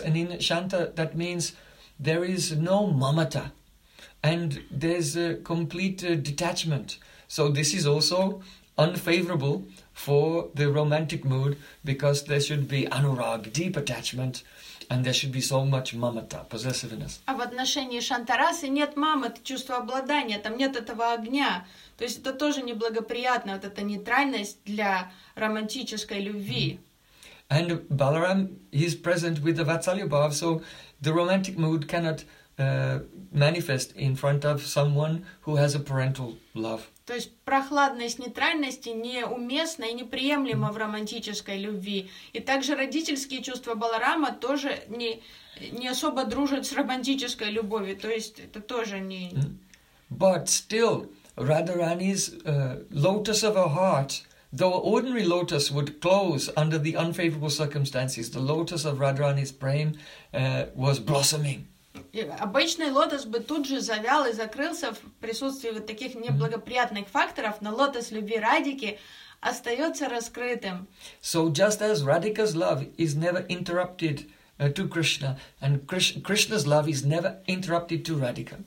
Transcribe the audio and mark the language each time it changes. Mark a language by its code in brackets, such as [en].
[en] And in Shanta, that means there is no mamata. And there's a complete detachment. So this is also unfavorable for the romantic mood because there should be anurag, deep attachment. And there should be so much mamata, possessiveness. [ru] А в отношении Шантарасы нет мамат, чувства обладания, там нет этого огня. То есть это тоже неблагоприятно, вот эта нейтральность для романтической любви. [en] And Balaram is present with the Vatsalya bhav, so the romantic mood cannot manifest in front of someone who has a parental love. [ru] То есть прохладность нейтральности неуместна и неприемлема в романтической любви. И также родительские чувства Баларама тоже не особо дружат с романтической любовью. То есть это тоже не... [en] But still, Radharani's lotus of her heart, though ordinary lotus would close under the unfavorable circumstances, the lotus of Radharani's brain was blossoming. [ru] Обычный лотос бы тут же завял и закрылся в присутствии вот таких неблагоприятных факторов, но лотос любви Радики остается раскрытым. [en] So just as Radhika's love is never interrupted to Krishna, and Krishna's love is never interrupted to Radhika.